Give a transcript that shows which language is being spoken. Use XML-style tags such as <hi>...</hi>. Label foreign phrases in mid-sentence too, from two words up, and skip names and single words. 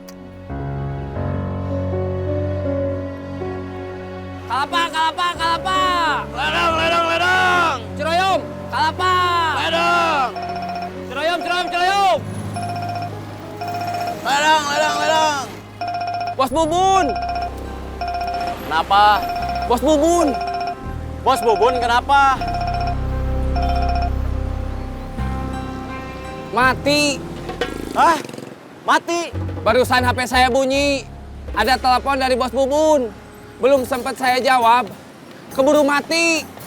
<id>Kalapa, Kalapa, Kalapa. Ledang, ledang, ledang. Ciroyom, Kalapa. Ledang. Ciroyom, Ciroyom, Ciroyom. Ledang, ledang, ledang. Bos Bubun. Kenapa? Bos Bubun. Bos Bubun kenapa? Mati. Hah? Mati? Barusan HP saya bunyi. Ada telepon dari Bos Bubun. Belum sempat saya jawab, keburu mati.</id>